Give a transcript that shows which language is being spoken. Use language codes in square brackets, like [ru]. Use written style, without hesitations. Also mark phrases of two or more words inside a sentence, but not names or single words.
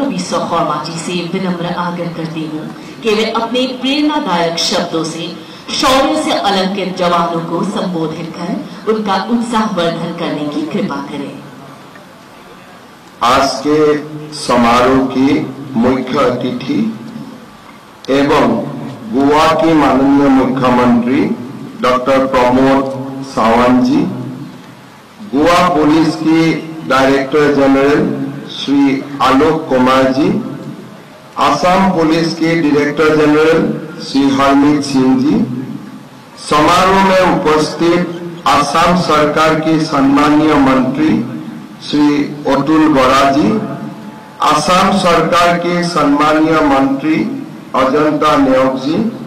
[hi] बिस्वा शर्मा जी से विनम्र आग्रह करती हूँ कि वे अपने प्रेरणादायक शब्दों से शौर्य से अलंकृत जवानों को संबोधित कर उनका उत्साहवर्धन करने की कृपा करें। आज के समारोह की मुख्य अतिथि एवं गोवा के माननीय मुख्यमंत्री डॉक्टर प्रमोद सावंत जी, गोवा पुलिस के डायरेक्टर जनरल श्री आलोक कुमार जी, असम पुलिस के डायरेक्टर जनरल श्री हरमीत सिंह जी, समारोह में उपस्थित असम सरकार के सम्मानीय मंत्री श्री अतुल बोरा जी, असम सरकार के सम्मानीय मंत्री अजंता नेओग जी,